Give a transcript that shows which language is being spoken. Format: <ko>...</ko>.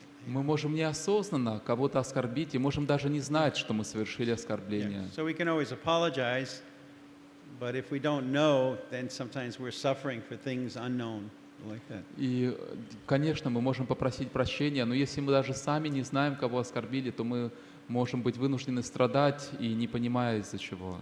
<ru>Мы можем неосознанно кого-то оскорбить и можем даже не знать, что мы совершили оскорбление.</ru> <en>Yeah, so we can always apologize, but if we don't know, then sometimes we're suffering for things unknown. like that.</en> <ru>И, конечно, мы можем попросить прощения, но если мы даже сами не знаем, кого оскорбили, то мы можем быть вынуждены страдать и не понимая из-за чего.</ru>